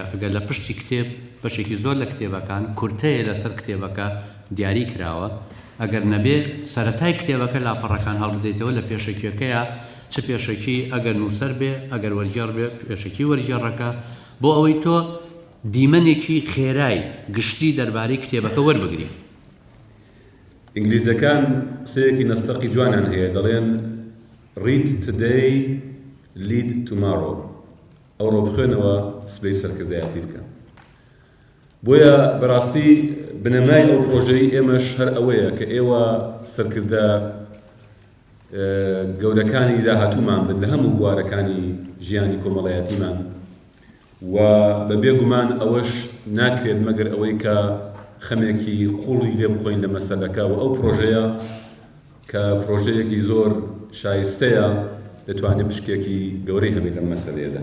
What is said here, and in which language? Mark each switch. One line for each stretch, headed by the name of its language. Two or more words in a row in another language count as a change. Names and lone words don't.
Central Kurdish: ئەگەر لە پشتی کتێب بەشێکی زۆر لە کتێبەکان کورتەیە لەسەر کتێبەکە دیاری کراوە، ئەگەر نەبێ سەرەتای کتێبەکە لاپەڕەکان هەڵبدەیتەوە لە پێشەکیەکەیە، چ پێشەکی ئەگەر نووسەر بێ ئەگەر وەرگێڕ بێ پێشەکی وەرگێڕەکە، بۆ ئەوەی تۆ دیمەنێکی خێرای گشتی دەربارەی کتێبەکە وەربگری. ئینگلیزەکان قسەیەکی نەستەقی جوانیان هەیە، دەڵێن
English: read today lead tomorrow.
Central Kurdish: ئەوڕۆ بخوێنەوە سبەی سەرکردایەتی بکەن. بۆیە بەڕاستی بنەمای ئەو پرۆژەی ئێمەش هەر ئەوەیە کە ئێوە سەرکردە گەورەکانی داهاتوومان بن لە هەموو بوارەکانی ژیانی کۆمەڵایەتیمان و بە بێگومان ئەوەش ناکرێت مەگەر ئەوەی کە خەمێکی قوڵی لێ بخۆین لە مەسەلەکە و ئەو پرۆژەیە کە پرۆژەیەکی زۆر شایستەیە دەتوانێت پشکێکی گەورەی هەبێت لەم مەسەلەیەدا.